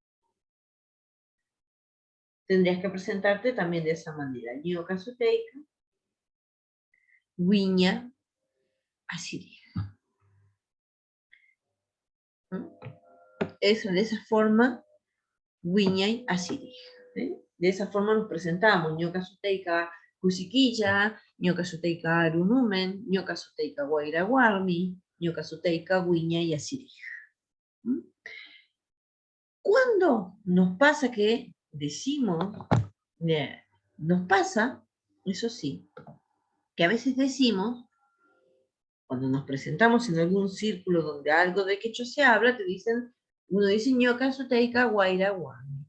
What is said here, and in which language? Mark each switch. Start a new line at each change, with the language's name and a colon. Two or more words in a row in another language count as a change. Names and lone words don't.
Spanish: Tendrías que presentarte también de esa manera.
Quechua: Ñoka Suteika, Wiña, Asiri.
Spanish: Eso, de esa forma, Wiña y Asiri. De esa forma nos presentamos.
Quechua: Ñoka Suteika Kusiquilla, Ñoka Suteika Arunumen, Ñoka Suteika Guaira Guarmi, Ñoka Suteika Wiña y Asiri.
Spanish: ¿Cuándo nos pasa que decimos, nos pasa, eso sí, que a veces decimos, cuando nos presentamos en algún círculo donde algo de quechua se habla, uno dice
Quechua: Ñoka Suteika Guaira Guarmi.